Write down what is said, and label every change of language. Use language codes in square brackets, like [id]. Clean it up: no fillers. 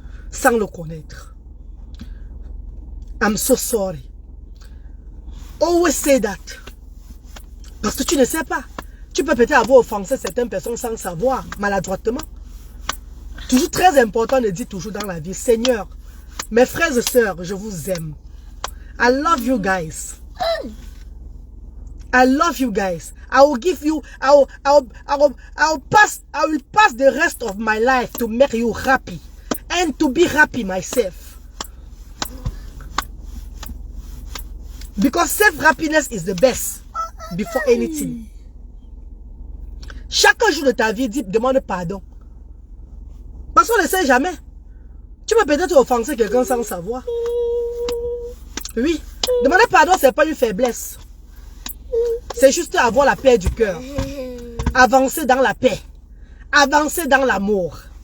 [fr] Sans le connaître. [en] I'm so sorry. Always say that. [fr] Parce que tu ne sais pas. Tu peux peut-être avoir offensé certaines personnes sans savoir, maladroitement. Toujours très important de dire toujours dans la vie, Seigneur, mes frères et sœurs, je vous aime. [en] I love you guys. I love you guys. I will give you, I will pass the rest of my life to make you happy. And to be happy myself. Because self-happiness is the best before anything. [fr] Chaque jour de ta vie, demande pardon. Parce qu'on ne sait jamais. Tu peux peut-être offenser quelqu'un sans savoir. Oui. Demander pardon, ce n'est pas une faiblesse. C'est juste avoir la paix du cœur. Avancer dans la paix. Avancer dans l'amour.